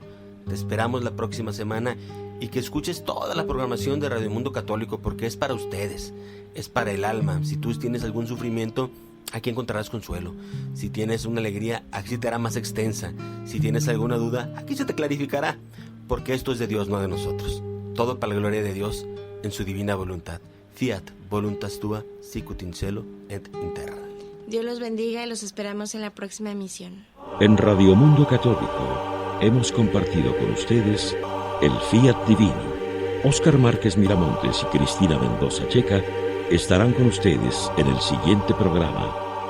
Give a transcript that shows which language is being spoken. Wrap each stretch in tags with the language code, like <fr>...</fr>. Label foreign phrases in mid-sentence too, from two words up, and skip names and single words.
<es>Te esperamos la próxima semana y que escuches toda la programación de Radio Mundo Católico, porque es para ustedes, es para el alma. Si tú tienes algún sufrimiento, aquí encontrarás consuelo. Si tienes una alegría, aquí se te hará más extensa. Si tienes alguna duda, aquí se te clarificará, porque esto es de Dios, no de nosotros. Todo para la gloria de Dios en su divina voluntad.</es> <la>Fiat voluntas tua, sicut in cielo et in terra.</la> <es>Dios los bendiga y los esperamos en la próxima emisión. En Radio Mundo Católico hemos compartido con ustedes el Fiat Divino. Óscar Márquez Miramontes y Cristina Mendoza Checa estarán con ustedes en el siguiente programa.</es>